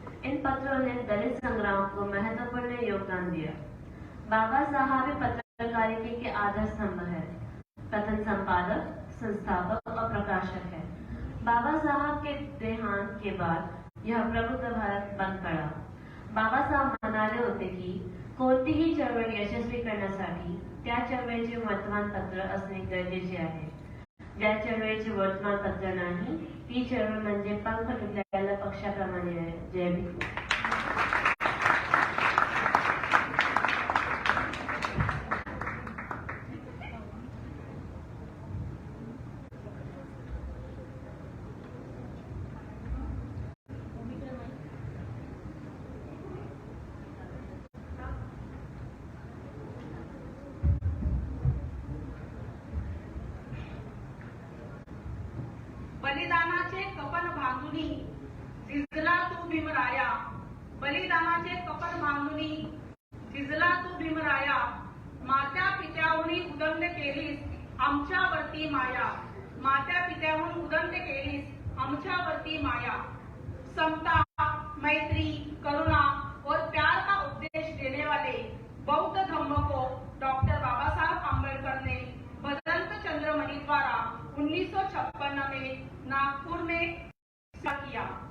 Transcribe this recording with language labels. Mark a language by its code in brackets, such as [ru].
[hi] इन पत्रों ने दलित संग्राम को महत्वपूर्ण योगदान दिया। बाबा साहब पत्रकारिता के आधार स्तंभ है, प्रथम संपादक, संस्थापक और प्रकाशक है। बाबा साहब के देहांत के बाद यह प्रबुद्ध भारत बंद पड़ा। [mr] बाबा साहब म्हणाले होते की कोणतीही चळवळ यशस्वी करण्यासाठी त्या चळवळीचे वर्तमानपत्र असणे गरजेचे आहे। ज्या चळवळीचे वर्तमानपत्र नाही ती चळवळ म्हणजे पंख तुटलेल्या पक्षाप्रमाणे आहे। जय भीम। बलिदानाचे कपन बांधुनी झिजला तू भीमराया, बलिदानाचे कपन बांधुनी झिजला तू भीमराया, मात्या पित्याहुनी उदंड केलीस आमच्यावरती माया, मात्या पित्याहून उदंड केलीस आमच्यावरती माया। [hi] समता, मैत्री, करुणा और प्यार का उपदेश देने वाले बौद्ध धम्म को डॉक्टर बाबा साहब आम्बेडकर ने भदंत चंद्रमणि द्वारा 1956 में नागपुर में किया।